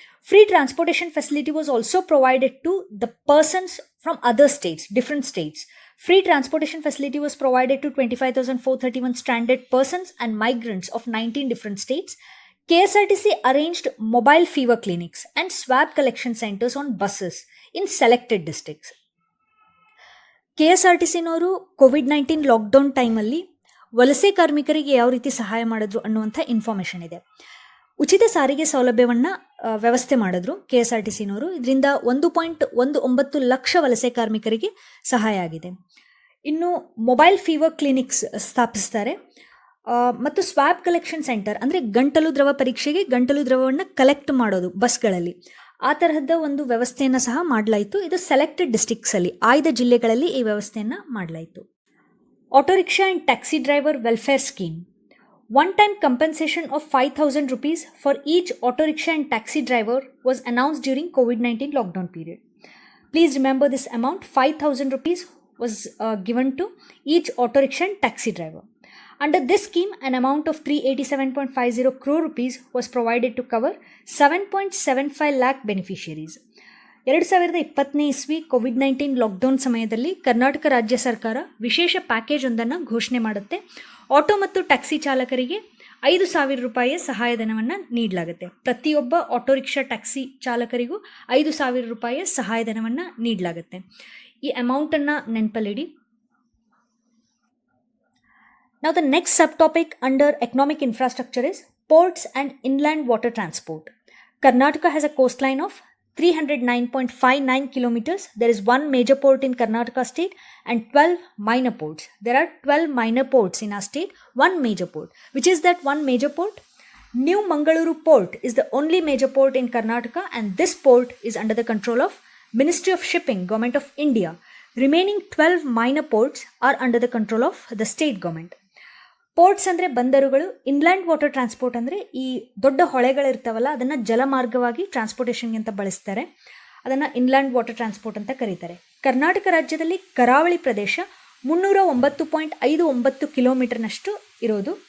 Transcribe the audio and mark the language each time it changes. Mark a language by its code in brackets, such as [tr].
[en] Free transportation facility was also provided to the persons from other states, different states. Free transportation facility was provided to 25,431 stranded persons and migrants of 19 different states. KSRTC arranged mobile fever clinics and swab collection centers on buses in selected districts. [kn] KSRTCನವರು COVID-19 lockdown ಟೈಮಲ್ಲಿ ವಲಸೆ ಕಾರ್ಮಿಕರಿಗೆ ಯಾವ ರೀತಿ ಸಹಾಯ ಮಾಡಿದ್ರು ಅನ್ನುವಂಥ information ಇದೆ. ಉಚಿತ ಸಾರಿಗೆ ಸೌಲಭ್ಯವನ್ನು ವ್ಯವಸ್ಥೆ ಮಾಡಿದ್ರು KSRTCನವರು. ಇದರಿಂದ 1.19 ಲಕ್ಷ ವಲಸೆ ಕಾರ್ಮಿಕರಿಗೆ ಸಹಾಯ ಆಗಿದೆ. ಇನ್ನು ಮೊಬೈಲ್ ಫೀವರ್ ಕ್ಲಿನಿಕ್ಸ್ ಸ್ಥಾಪಿಸ್ತಾರೆ ಮತ್ತು ಸ್ವಾಬ್ ಕಲೆಕ್ಷನ್ ಸೆಂಟರ್ ಅಂದರೆ ಗಂಟಲು ದ್ರವ ಪರೀಕ್ಷೆಗೆ ಗಂಟಲು ದ್ರವವನ್ನು ಕಲೆಕ್ಟ್ ಮಾಡೋದು ಬಸ್ಗಳಲ್ಲಿ, ಆ ತರಹದ ಒಂದು ವ್ಯವಸ್ಥೆಯನ್ನು ಸಹ ಮಾಡಲಾಯಿತು. ಇದು ಸೆಲೆಕ್ಟೆಡ್ ಡಿಸ್ಟ್ರಿಕ್ಟ್ಸಲ್ಲಿ, ಆಯ್ದ ಜಿಲ್ಲೆಗಳಲ್ಲಿ ಈ ವ್ಯವಸ್ಥೆಯನ್ನು ಮಾಡಲಾಯಿತು. [en] Auto rickshaw and taxi driver welfare scheme. One-time compensation of 5,000 rupees for each auto rickshaw and taxi driver was announced during COVID-19 lockdown period. Please remember this amount, 5,000 rupees was given to each auto rickshaw and taxi driver. Under this scheme, an amount of 387.50 crore rupees was provided to cover 7.75 lakh beneficiaries. [kn] 2020 ಇಸ್ವಿ COVID-19 lockdown ಸಮಯದಲ್ಲಿ ಕರ್ನಾಟಕ ರಾಜ್ಯ ಸರ್ಕಾರ ವಿಶೇಷ package ಒಂದನ್ನು ಘೋಷಣೆ ಮಾಡುತ್ತೆ. Auto ಮತ್ತು taxi ಚಾಲಕರಿಗೆ 5,000 ರೂಪಾಯಿಯ ಸಹಾಯಧನವನ್ನು ನೀಡಲಾಗುತ್ತೆ. ಪ್ರತಿಯೊಬ್ಬ ಆಟೋ ರಿಕ್ಷಾ ಟ್ಯಾಕ್ಸಿ ಚಾಲಕರಿಗೂ 5,000 ರೂಪಾಯಿಯ ಸಹಾಯಧನವನ್ನು ನೀಡಲಾಗುತ್ತೆ. ಈ ಅಮೌಂಟನ್ನು ನೆನಪಲ್ಲಿಡಿ. [en] Now the next subtopic under economic infrastructure is ports and inland water transport. Karnataka has a coastline of 309.59 kilometers. There is one major port in Karnataka state and 12 minor ports. There are 12 minor ports in our state, one major port. Which is that one major port? New Mangaluru port is the only major port in Karnataka, and this port is under the control of Ministry of Shipping, Government of India. Remaining 12 minor ports are under the control of the state government. [kn] Ports ಅಂದರೆ ಬಂದರುಗಳು. Inland water transport ಅಂದರೆ ಈ ದೊಡ್ಡ ಹೊಳೆಗಳಿರ್ತಾವಲ್ಲ ಅದನ್ನು ಜಲಮಾರ್ಗವಾಗಿ ಟ್ರಾನ್ಸ್ಪೋರ್ಟೇಷನ್ಗೆ ಅಂತ ಬಳಸ್ತಾರೆ. ಅದನ್ನು inland water transport ಅಂತ ಕರೀತಾರೆ. ಕರ್ನಾಟಕ ರಾಜ್ಯದಲ್ಲಿ ಕರಾವಳಿ ಪ್ರದೇಶ 309.59 ಕಿಲೋಮೀಟರ್ನಷ್ಟು ಇರೋದು.